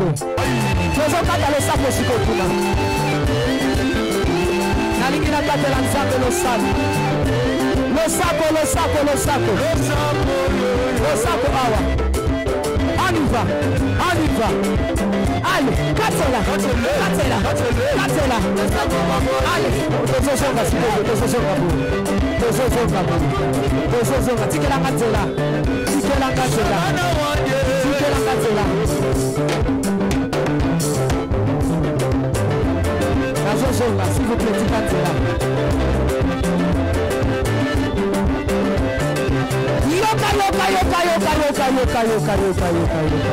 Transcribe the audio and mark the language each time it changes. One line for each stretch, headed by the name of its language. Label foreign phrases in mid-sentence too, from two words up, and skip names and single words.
Lingala: Nazokatela le sako siko kuna. Nalingi nakatela Nzambe le sako. Le sako, le sako, le sako. Le sako awa.
French: On y va, on y va. Allez,
Lingala: katela, katela, katela. Allez, tozozonga siko, tozozonga bu. Tozozonga bu. Tozozonga, tikela katela. Tikela katela.
French: S'il vous plaît,
Lingala: yoka, yoka, yoka, yoka, yoka, yoka, yoka, yoka, yoka, yoka.